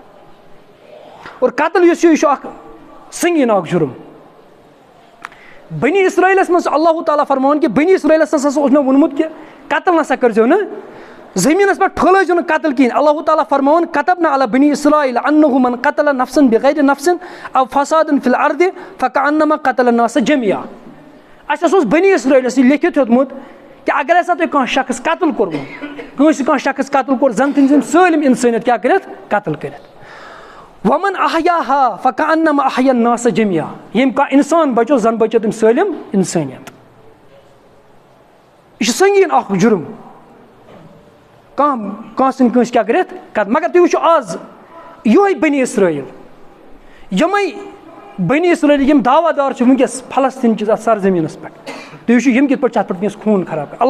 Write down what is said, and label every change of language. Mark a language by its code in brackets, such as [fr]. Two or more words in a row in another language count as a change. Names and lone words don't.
[ks] اور قتل یُس چھُ یہِ چھُ اکھ سنگیٖن اکھ جُرم. بنی اسرٲیلَس منٛز چھُ اللہ تعالیٰ فرماوان کہِ بنی اسرٲیلَس ہسا اوس مےٚ ووٚنمُت کہِ قتل نسا کٔرزیٚو نہٕ, زٔمیٖنَس پٮ۪ٹھ پھٲلٲیزیٚو نہٕ قتل کِہیٖنۍ. [ar] اللہ تعالیٰ فرماوان کتبنا علی بنی اسرائیل انہ من قتل نفسا بغیر نفس او فساد فی الارض فکأنما قتل الناس جميعا. [ks] اَسہِ ہسا اوس بنی اسرائیلَس یہِ لیکھِتھ ہیوٚتمُت کہِ اگر ہسا تۄہہِ کانٛہہ شخص قتل کوٚرمُت, کٲنٛسہِ کانٛہہ شخص قتل کوٚر, زن تٔمۍ سٕنٛدۍ سٲلِم اِنسٲنیت کیٛاہ کٔرِتھ قتل کٔرِتھ. [ar] ومن احیاہا فکأنما احیا الناس جميعا. [ks] ییٚمۍ کانٛہہ اِنسان بچو زن بچو تٔمۍ سٲلِم اِنسٲنیت. یہِ چھُ سنگیٖن اکھ جُرم, کانٛہہ ژھٕنہِ کٲنٛسہِ کیٛاہ کٔرِتھ قتل. مگر تُہۍ وٕچھِو آز یِہوے بنی اسرٲیل, یِمے بنی اسرٲیل یِم دعوا دار چھِ وٕنکیٚس فلسطیٖن کِس اَتھ سرزٔمیٖنَس پٮ۪ٹھ, تُہۍ وٕچھِو یِم کِتھ پٲٹھۍ چھِ اَتھ پٮ۪ٹھ وٕنکیٚس خوٗن خراب کران.